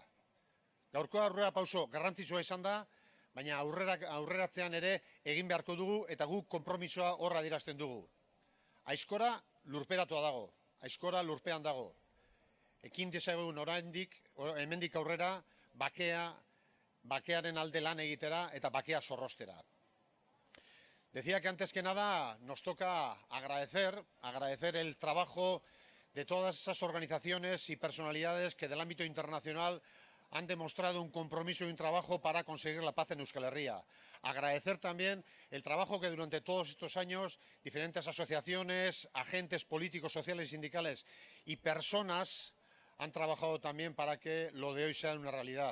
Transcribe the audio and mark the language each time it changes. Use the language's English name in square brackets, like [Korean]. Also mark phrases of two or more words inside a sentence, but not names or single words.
[Basque] Gaurko aurrera pauso garrantzitsua izan da, baina aurreratzean ere egin beharko dugu eta guk konpromisoa horra adierazten dugu. Aizkora lurperatua dago, aizkora lurpean dago. Ekin dezagun oraindik, hemendik aurrera, bakearen alde lan egitera eta bakea zorrostera. [Spanish] Decía que antes que nada nos toca agradecer el trabajo de todas esas organizaciones y personalidades que del ámbito internacional han demostrado un compromiso y un trabajo para conseguir la paz en Euskal Herria. Agradecer también el trabajo que durante todos estos años diferentes asociaciones, agentes políticos, sociales y sindicales y personas han trabajado también para que lo de hoy sea una realidad.